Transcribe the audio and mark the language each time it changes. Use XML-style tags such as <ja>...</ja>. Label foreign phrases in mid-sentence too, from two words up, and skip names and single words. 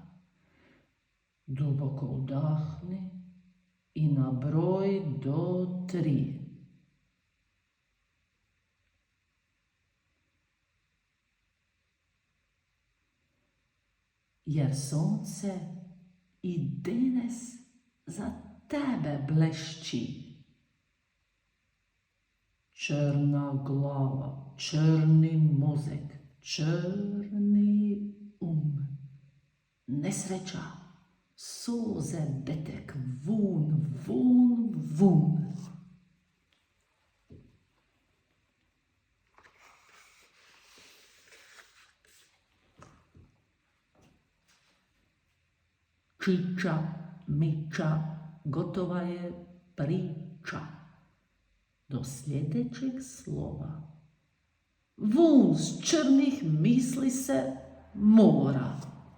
<hr>Duboko udahni i na broj do 3. Jer sunce i danes za tebe blešči. Črna glava, črni mozek, črni nesreća, suze, betek, vun, vun, vun. Čiča, miča, gotova je priča. Do sljedećeg slova. Vun s črnih misli se mora.</hr>